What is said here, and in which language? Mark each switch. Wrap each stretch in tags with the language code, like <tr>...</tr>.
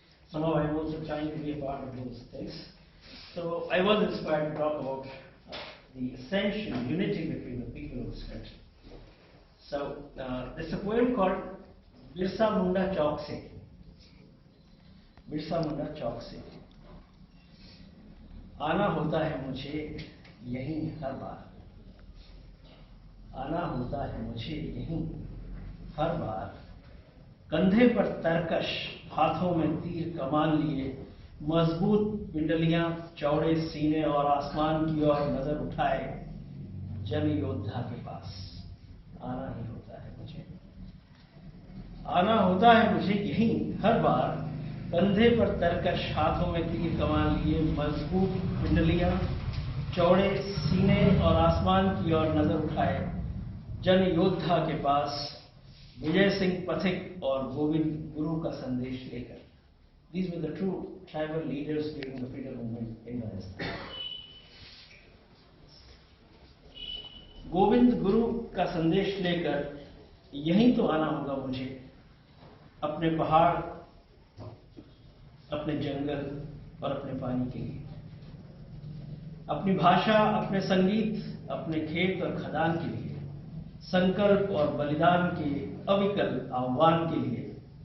<en>Somehow I'm also trying to be a part of those things. So I was inspired to talk about the essential unity between the people of this country. So there's a poem called Birsa Munda Chowk Se. Birsa Munda Chowk Se.</en> <hi>आना होता है मुझे यहीं हर बार, आना होता है मुझे यहीं हर बार, कंधे पर तरकश हाथों में तीर कमान लिए, मजबूत पिंडलियां चौड़े सीने और आसमान की ओर नजर उठाए, जन योद्धा के पास आना ही होता है मुझे, आना होता है मुझे यहीं हर बार, कंधे पर तरकश हाथों में तीर कमान लिए, मजबूत पिंडलियां चौड़े सीने और आसमान की ओर नजर उठाए, जन योद्धा के पास विजय सिंह पथिक और गोविंद गुरु का संदेश लेकर.</hi> <en>These were the true tribal leaders during the freedom movement in Rajasthan.</en> <hi>Govind Guru का संदेश लेकर यहीं तो आना होगा मुझे, अपने पहाड़, अपने जंगल और अपने पानी के लिए, अपनी भाषा, अपने संगीत, अपने खेत और खदान के लिए, संकल्प और बलिदान के अविकल आह्वान के लिए.</hi>